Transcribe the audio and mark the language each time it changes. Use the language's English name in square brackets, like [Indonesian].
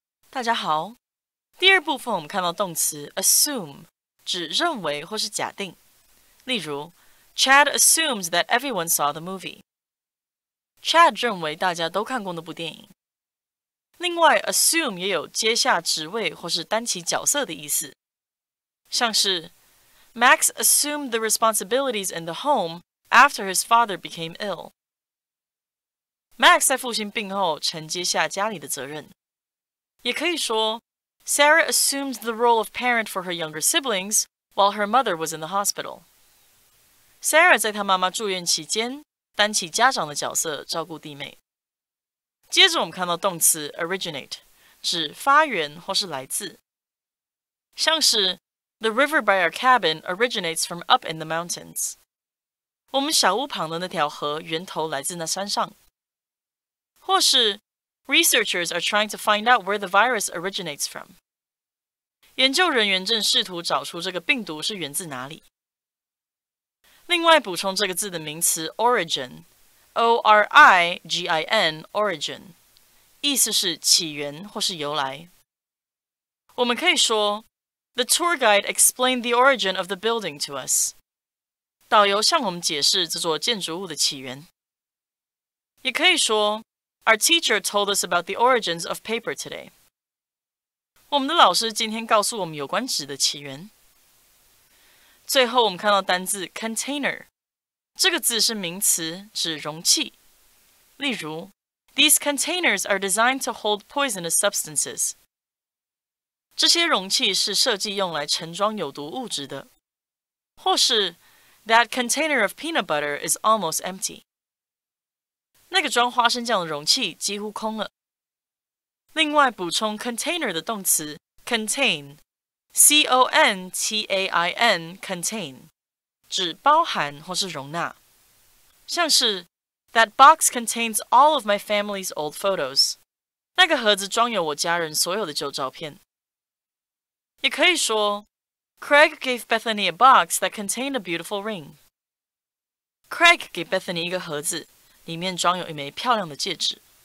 [Chinese] 大家好，第二部分我们看到动词 assume 指认为或是假定。例如 [English] Chad assumes that everyone saw the movie. [Chinese] Chad 认为大家都看过那部电影。另外 assume 也有接下职位或是担起角色的意思，像是 [English] Max assumed the responsibilities in the home after his father became ill. [Chinese] Max 在父亲病后承接下家里的责任。也可以说 [English] Sarah assumed the role of parent for her younger siblings while her mother was in the hospital. [Chinese] Sarah 在她妈妈住院期间担起家长的角色，照顾弟妹。接着我们看到动词 originate， 指发源或是来自，像是 [English] The river by our cabin originates from up in the mountains. [Chinese] 我们小屋旁的那条河源头来自那山上。或是 [English] Researchers are trying to find out where the virus originates from. [Chinese] 研究人员正试图找出这个病毒是源自哪里。另外补充这个字的名词 origin, O-R-I-G-I-N, origin, 意思是起源或是由来。我们可以说 [English] The tour guide explained the origin of the building to us. [Chinese] 导游向我们解释这座建筑物的起源。也可以说 [English] Our teacher told us about the origins of paper today. [Chinese] 我们的老师今天告诉我们有关纸的起源。最后我们看到单字 container， 这个字是名词，指容器。例如 [English] These containers are designed to hold poisonous substances. [Chinese] 这些容器是设计用来盛装有毒物质的。或是 [English] That container of peanut butter is almost empty. [Chinese] 那个装花生酱的容器几乎空了。另外补充 container 的动词 contain, C-O-N-T-A-I-N, contain, 指包含或是容纳。像是 [English] That box contains all of my family's old photos. [Chinese] 那个盒子装有我家人所有的旧照片。也可以说 [English] Craig gave Bethany a box that contained a beautiful ring. [Chinese] Craig 给 Bethany 一个盒子，里面装有一枚漂亮的戒指。